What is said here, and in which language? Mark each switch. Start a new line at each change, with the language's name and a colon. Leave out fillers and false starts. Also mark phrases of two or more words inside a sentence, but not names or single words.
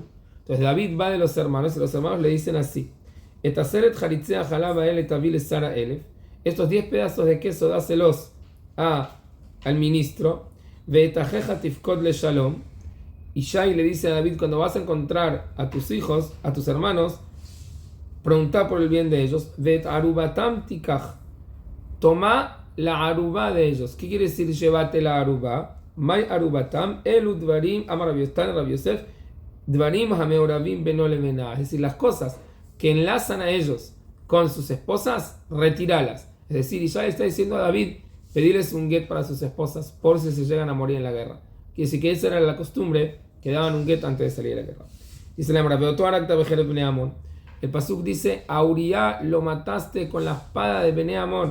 Spanish: Entonces David va de los hermanos y los hermanos le dicen así: estos 10 pedazos de queso dáselos al ministro,
Hebrew: ואת אחיך תפקד לשלום,
Spanish: y Shai le dice a David, cuando vas a encontrar a tus hijos, a tus hermanos, pregunta por el bien de ellos,
Hebrew: ואת ערבתם תקח,
Spanish: toma la arubá de ellos. ¿Qué quiere decir llévate la arubá?
Hebrew: מאי ערבתם, אלו דברים, אמר רבי יוסף, דברים המעורבים בינו לבינה.
Spanish: Es decir, las cosas que enlazan a ellos con sus esposas, retíralas. Es decir, ya está diciendo a David, pedirles un get para sus esposas por si se llegan a morir en la guerra. Quiere decir que esa era la costumbre, que daban un get antes de salir de la guerra. Dice la Gemara, el pasuk dice, a Uriah lo mataste con la espada de Bnei Amon.